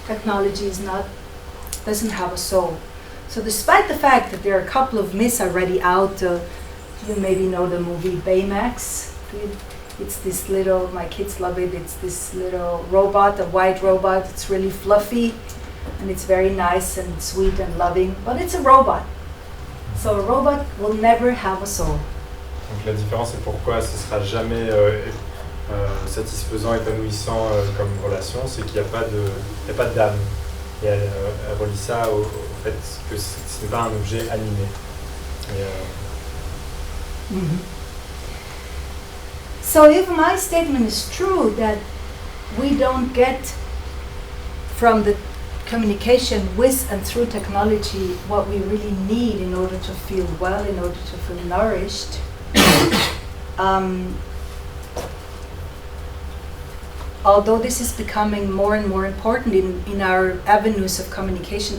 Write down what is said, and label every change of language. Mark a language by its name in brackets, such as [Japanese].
[English] Technology doesn't have a soul. So despite the fact that there are a couple of myths already out, you maybe know the movie Baymax. It's this little, my kids love it, it's this little robot, a white robot. It's really fluffy and it's very nice and sweet and loving, but it's a robot. So a robot will never have a soul. [French] Donc la différence, c'est pourquoi ce ne sera jamais satisfaisant, épanouissant comme relation, c'est qu'il n'y a pas d'âme. Et elle relie ça au fait que ce n'est pas un objet animé. [English] So if my statement is true that we don't get from the communication with and through technology what we really need in order to feel well, in order to feel nourished, although this is becoming more and more important in our avenues of communication.